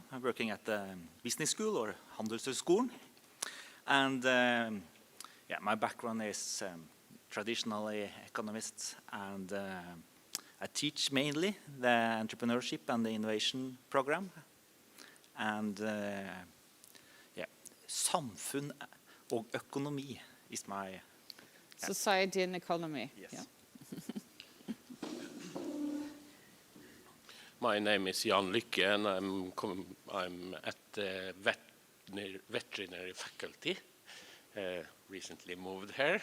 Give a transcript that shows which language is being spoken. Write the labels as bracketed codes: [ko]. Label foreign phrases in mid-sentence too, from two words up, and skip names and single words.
[en] I'm working at the business school or Handelshøyskolen, and yeah, my background is traditionally economist, and I teach mainly the entrepreneurship and the innovation program. And yeah, [no] samfunn og økonomi [en] is my society and economy. Yes. Yeah. My name is Jan Lykke, and I'm at the veterinary faculty. Recently moved here.